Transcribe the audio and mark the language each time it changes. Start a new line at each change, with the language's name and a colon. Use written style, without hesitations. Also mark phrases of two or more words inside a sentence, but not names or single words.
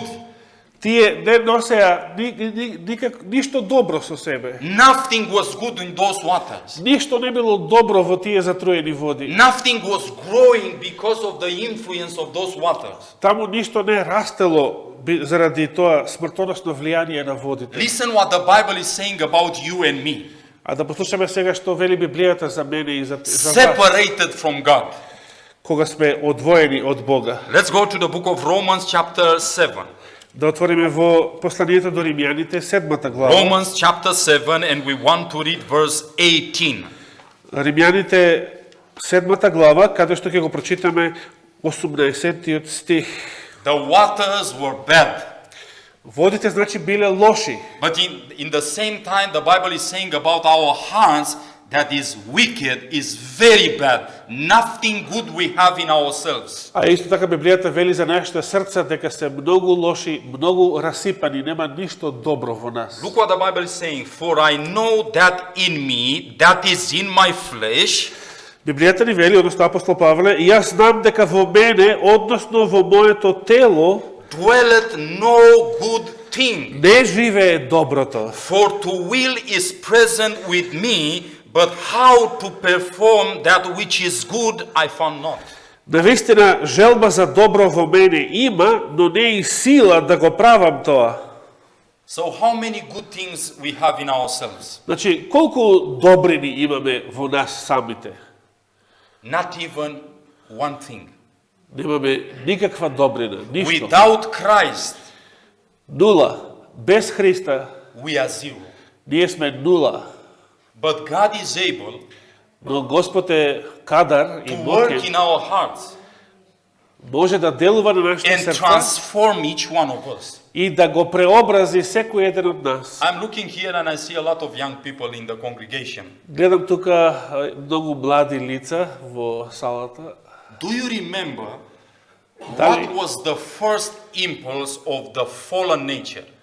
Macedonian: тие не носеа ништо добро со себе.
English: Nothing was good in those waters.
Macedonian: Ништо не било добро во тие затруени води.
English: Nothing was growing because of the influence of those waters.
Macedonian: Таму ништо не растело заради тоа смртоносно влијание на водите.
English: Listen what the Bible is saying about you and me.
Macedonian: А да послушаме сега што вели Библијата за мене и за вас,
English: Separated from God.
Macedonian: кога сме одвоени од Бога.
English: Let's go to the book of Romans chapter 7.
Macedonian: Да отвориме во посланието до Римјаните, 7 глава.
English: Romans chapter 7, and we want to read verse 18.
Macedonian: Римјаните 7 глава, каде што ќе го прочитаме 18 стих.
English: The waters were bad.
Macedonian: Водите значи биле лоши,
English: But in the same time, the Bible is saying about our hearts that is wicked is very bad. Nothing good we have in ourselves.
Macedonian: А исто така Библијата вели за нашите срца дека се многу лоши, многу расипани, нема ништо добро во нас.
English: Look what the Bible is saying. For I know that in me, that is in my flesh,
Macedonian: Библијата ни вели, односно апостол Павле, и јас знам дека во мене, односно во моето тело,
English: dwelleth no good thing.
Macedonian: не живее доброто.
English: For to will is present with me, but how to perform that which is good I found not.
Macedonian: Навистина, желба за добро во мене има, но не и сила да го правам тоа.
English: So how many good things we have in ourselves?
Macedonian: Значи, колку добрини имаме во нас самите?
English: Not even one thing.
Macedonian: Немаме никаква добрина, ништо.
English: Without Christ,
Macedonian: Нула. Без Христа,
English: we are zero.
Macedonian: ние сме нула.
English: But God is able
Macedonian: Но Господ е кадар и
English: to work
Macedonian: моќен,
English: in our hearts
Macedonian: може да делува на нашите
English: and
Macedonian: срца
English: transform each one of us.
Macedonian: и да го преобрази секој еден од нас.
English: I'm looking here and I see a lot of young people in the congregation.
Macedonian: Гледам тука многу млади лица во салата.
English: Do you remember
Macedonian: Дали-
English: what was the first impulse of the fallen nature?